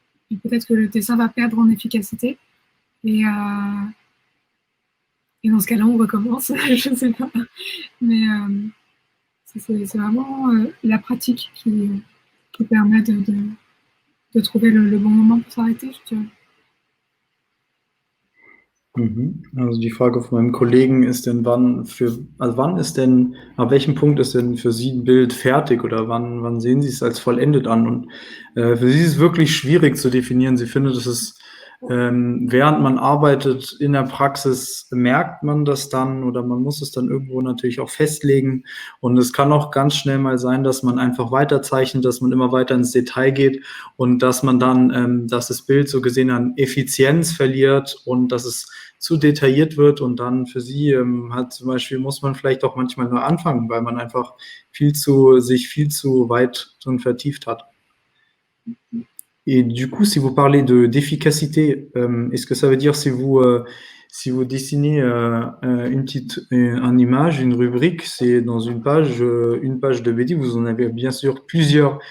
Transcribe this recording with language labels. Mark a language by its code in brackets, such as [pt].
[fr] Et peut-être que le dessin va perdre en efficacité. Et dans ce cas-là, on recommence, je ne sais pas. Mais c'est vraiment la pratique qui permet de trouver le bon moment pour s'arrêter, je dirais. [de] Also die Frage von meinem Kollegen ist denn, ab welchem Punkt ist denn für Sie ein Bild fertig oder wann sehen Sie es als vollendet an? Und für Sie ist es wirklich schwierig zu definieren. Sie findet, es ist, während man arbeitet in der Praxis, merkt man das dann oder man muss es dann irgendwo natürlich auch festlegen. Und es kann auch ganz schnell mal sein, dass man einfach weiterzeichnet, dass man immer weiter ins Detail geht und dass man dann, dass das Bild so gesehen an Effizienz verliert und dass es zu detailliert wird und dann für Sie zum Beispiel muss man vielleicht auch manchmal nur anfangen, weil man einfach sich viel zu weit drin vertieft hat. [fr] Et du coup, si vous parlez d'efficacité, est-ce que ça veut dire si vous dessinez une image, une rubrique, c'est dans une page de BD, vous en avez bien sûr plusieurs.